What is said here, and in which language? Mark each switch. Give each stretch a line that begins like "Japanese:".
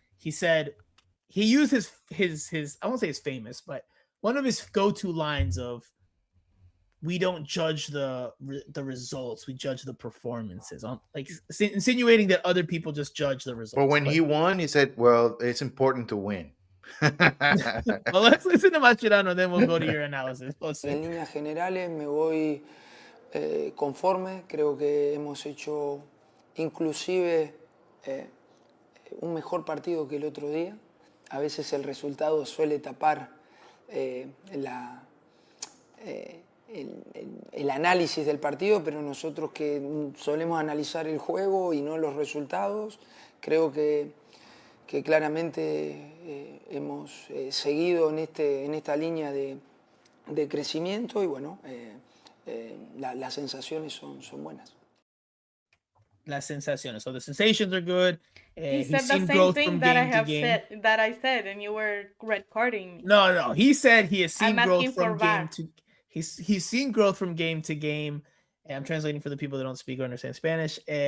English: He said he used his I won't say his famous, but one of his go-to lines of, we don't judge the results, we judge the performances, like insinuating that other people just judge the results. But when he won, he said, well, it's important to win. Well, let's listen to Mascherano, then we'll go to your analysis.
Spanish: En líneas generales me voy conforme, creo que hemos hecho inclusive un mejor partido que el otro día. A veces el resultado suele tapar el análisis del partido, pero nosotros que solemos analizar el juego y no los resultados, creo que claramente hemos seguido en esta línea de crecimiento y bueno, las sensaciones son buenas. Las sensaciones.
English: So the sensations are good. He said the same thing that I said, and you were red carding me. No. He said he has seen growth from game to. He's seen growth from game to game. And I'm translating for the people that don't speak or understand Spanish.